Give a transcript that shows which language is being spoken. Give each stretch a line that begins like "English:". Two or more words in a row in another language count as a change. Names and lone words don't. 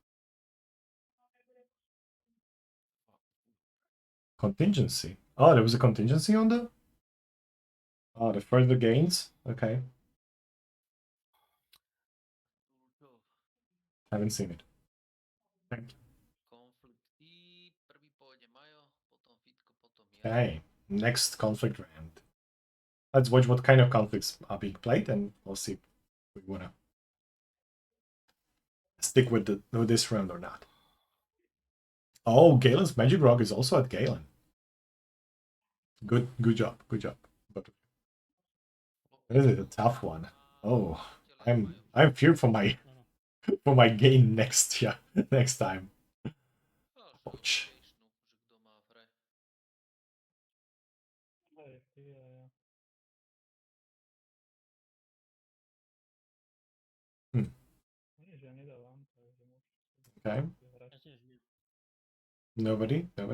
English: Contingency. Oh, there was a contingency on the... Oh, the further gains? Okay. Haven't seen it. Thank you.
Slovak: Konflikt I. Prvý pôjde Majo, potom Fitko, potom ja.
English: Okay, next conflict round. Let's watch what kind of conflicts are being played, and we'll see if we wanna stick with this round or not. Oh, Galen's Magic Rock is also at Galen. Good job, good job. But this is a tough one. Oh, I'm feared for my for my gain next next time. Ouch.
Slovak: Že kto má v hre. Hej, ty a ja. Nie, že ja nedávam, takže môžeš Okay, hrať. Ja tiež nie. nobody.